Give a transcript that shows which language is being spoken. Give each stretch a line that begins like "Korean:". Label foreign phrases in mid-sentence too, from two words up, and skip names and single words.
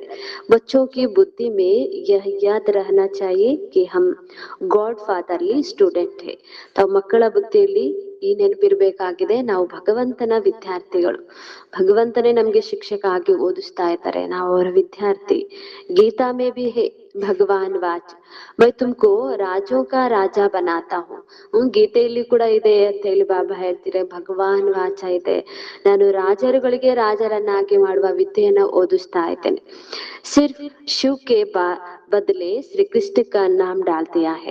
Hindi: बच्चों की बुद्धि में यह याद रहना चाहिए कि हम
English: Godfatherly student
Hindi: ಹೇ.
Kannada: ತಾವ್ ಮಕ್ಕಳ ಬುದ್ಧಿಯಲ್ಲಿ ಈ ನೆನಪಿರ್ಬೇಕಾಗಿದೆ, ನಾವು ಭಗವಂತನ ವಿದ್ಯಾರ್ಥಿಗಳು. ಭಗವಂತನೇ ನಮ್ಗೆ ಶಿಕ್ಷಕ ಆಗಿ ಓದಿಸ್ತಾ ಇದ್ದಾರೆ, ನಾವು ಅವರ ವಿದ್ಯಾರ್ಥಿ.
Hindi: गीता में भी है भगवान वाच, मैं तुमको राजों का राजा बनाता हूं.
Kannada: ಗೀತೆಯಲ್ಲಿ ಕೂಡ ಇದೆ ಅಂತ ಹೇಳಿ ಬಾಬಾ ಹೇಳ್ತಾರೆ. ಭಗವಾನ್ ವಾಚ ಇದೆ, ನಾನು ರಾಜರುಗಳಿಗೆ ರಾಜರನ್ನಾಗಿ ಮಾಡುವ ವಿದ್ಯೆಯನ್ನ ಓದಿಸ್ತಾ ಇದ್ದೇನೆ.
Hindi: सिर्फ शिव के बदले श्री कृष्ण का नाम डाल दिया है.